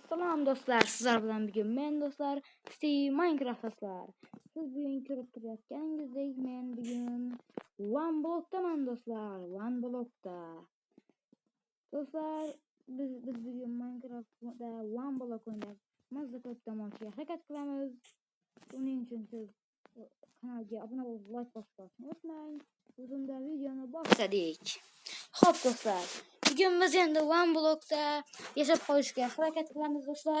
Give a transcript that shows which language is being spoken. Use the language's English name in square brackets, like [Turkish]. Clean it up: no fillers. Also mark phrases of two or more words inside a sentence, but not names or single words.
[Uzbek] Salam dostlar, sizler bilen bugün men dostlar Steve Minecraft dostlar. Siz bugün görüp turayotganingizdek men bugün One Block'taman dostlar. One Block'ta. Dostlar biz bugün Minecraft'da One Block oynayapmiz. Ko'p tomoshaga harakat qilamiz. Uning uchun siz kanalga obuna bo'lib like bosishni unutmang. Bunda videoni boshladik. Xo'p dostlar, bugün biz endi One Block'ta yashab qolishga harakat qilamiz dostlar.